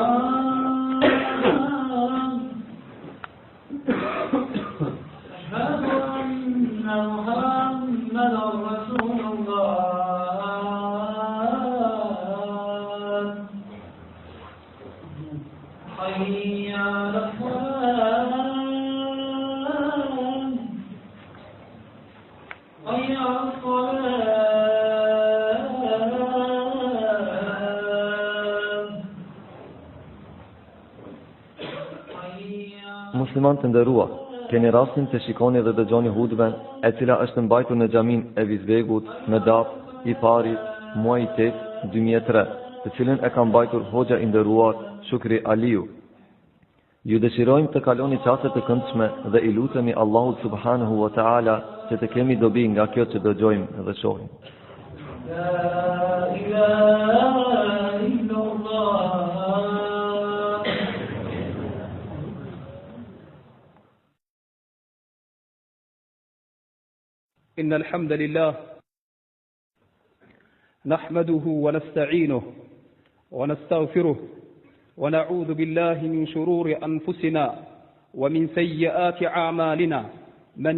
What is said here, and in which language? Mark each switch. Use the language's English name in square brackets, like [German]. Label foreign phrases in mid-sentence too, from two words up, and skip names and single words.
[Arabic] أشهد أن محمدا رسول الله حي على الصلاة حي على الصلاة [Albanian] Musliman të nderuar, keni rastin të shikoni dhe dëgjoni hutben e cila është mbajtur në xhamin e Vizvegut në datë i pari muaji 8 2003, të cilën e ka mbajtur hoxha i nderuar Shukri Aliu. Ju dëshirojmë të kaloni çaste të këndshme dhe i lutemi Allahut [Arabic] سبحانه وتعالى [Albanian] që të kemi dobi nga kjo që dëgjojmë dhe shohim. [Arabic] لا إله إلا الله. إن الحمد لله نحمده ونستعينه ونستغفره ونعوذ بالله من شرور أنفسنا ومن سيئات أعمالنا من